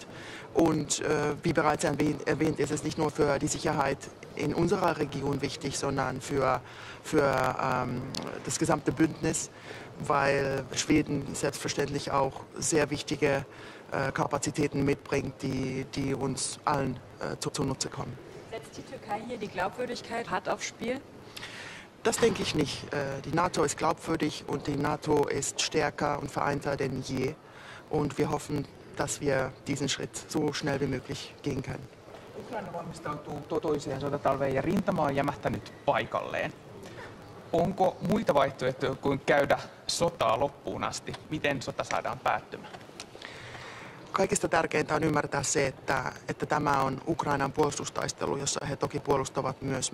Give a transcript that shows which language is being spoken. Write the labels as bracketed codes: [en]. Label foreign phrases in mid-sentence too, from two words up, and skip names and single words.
[de] Und wie bereits erwähnt, ist es nicht nur für die Sicherheit in unserer Region wichtig, sondern für das gesamte Bündnis, weil Schweden selbstverständlich auch sehr wichtige Kapazitäten mitbringt, die uns allen zunutze kommen. Setzt die Türkei hier die Glaubwürdigkeit hart aufs Spiel? Das denke ich nicht. Die NATO ist glaubwürdig und die NATO ist stärker und vereinter denn je. Und wir hoffen, dass wir diesen Schritt so schnell wie möglich gehen können. [fi] Ukraina valmistautuu toiseen sotatalveen ja rintama on jämähtänyt paikalleen. Onko muita vaihtoehtoja kuin käydä sotaa loppuun asti? Miten sota saadaan päättymään? Kaikista tärkeintä on ymmärtää se, että tämä on Ukrainan puolustustaistelu, jossa he toki puolustavat myös